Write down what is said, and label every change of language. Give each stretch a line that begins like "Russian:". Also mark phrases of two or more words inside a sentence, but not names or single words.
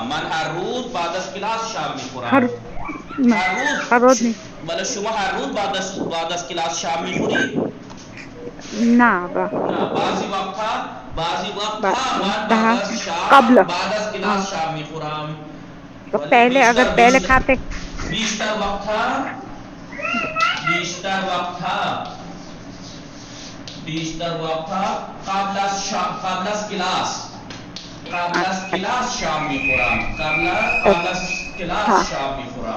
Persian: من هر روز بعد از کلاس شام میخورم. هر روز نی. بله شما هر روز بعد از کلاس شام میخوری؟ نه نه بعضی وقتها من ده- بعد از شام قبل. بعد از کلاس شام میخورم.
Urdu: تو پہلے اگر پہلے کھاتے
Persian: بیشتر وقتها قبل از کلاس شام میخورم. قبل از کلاس شام میخورم.